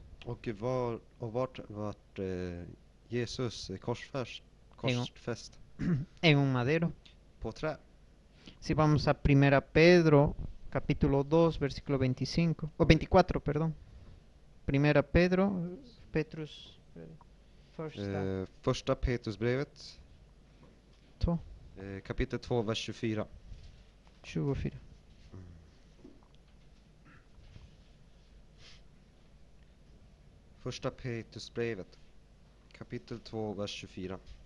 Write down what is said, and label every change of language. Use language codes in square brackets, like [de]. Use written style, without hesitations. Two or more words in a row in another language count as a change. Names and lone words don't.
[sv] Och vart Jesus [es] En, [sv] korsfäst? [es] en un madero. [sv] På trä. [es] Si vamos a Primera Pedro, capítulo 2, versículo 25, o 24, perdón. Primera Pedro, [sv] Petrus, Första Petrusbrevet, to, kapitel 2, vers 24. 24. Första Petrusbrevet, kapitel 2, vers 24.